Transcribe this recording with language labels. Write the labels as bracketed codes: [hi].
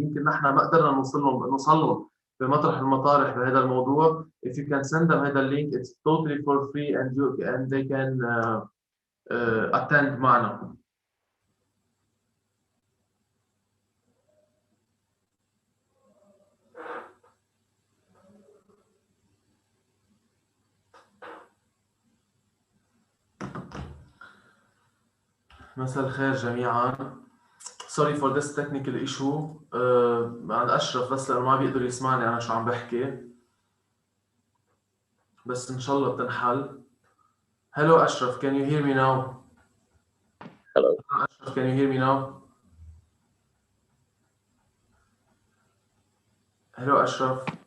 [ar] يمكن نحن ما قدرنا نوصل لهم بمطرح المطارح بهذا الموضوع. [en] If you can send them هذا اللينك it's totally for free and they can attend معنا. [ar] مساء الخير جميعا. [en] Sorry for this technical issue. [ar] عند أشرف بس لأنه ما بيقدر يسمعني أنا شو عم بحكي. بس إن شاء الله بتنحل. [en] Hello Ashraf, can you hear me now? Hello. Ashraf, can you hear me now? Hello Ashraf.